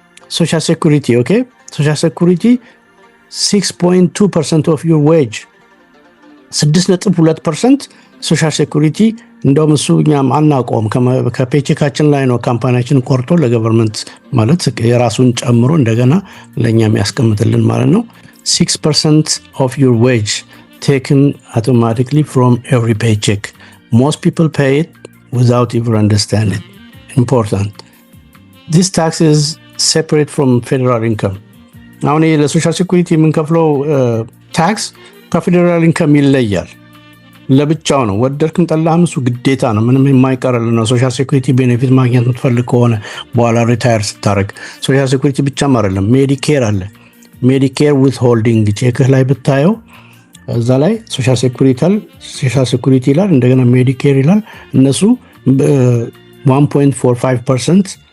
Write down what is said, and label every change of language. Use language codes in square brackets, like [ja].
[am] ሶሻል ሴኩሪቲ። ኦኬ ሶሻል ሴኩሪቲ [en] 6.2% of your wage [am] 6.2% ሶሻል ሴኩሪቲ። እንደውም እሱ እኛም አናውቀውም። ከፔቼካችን ላይ ነው ካምፓኒያችን ቆርጦ ለገቨርንመንት ማለት የራሱን ጨምሮ እንደገና ለእኛም ያስቀምጥልን ማለት ነው። [en] 6% of your wage taken automatically from every paycheck. Most people pay it without even understand it. Important. This tax is separate from federal income. [am] አሁን ለሶሻል ሴኩሪቲ የምንከፍለው ታክስ ከፌደራል ኢንከም ይለያል። ለብቻው ነው። ወደድክም ጠላህም እሱ ግዴታ ነው። ምንም የማይቀርልን ነው። ሶሻል ሴኩሪቲ ቤኔፊት ማግኘት የምትፈልግ ከሆነ በኋላ ሪታየር ስታደርግ ሶሻል ሴኩሪቲ ብቻም አይደለም፣ ሜዲኬር አለ። ሜዲኬር ዊዝ ሆልዲንግ ቼክህ ላይ ብታየው እዛ ላይ ሶሻል ሴኩሪቲ ይላል፣ እንደገና ሜዲኬር ይላል። እነሱ 1.45%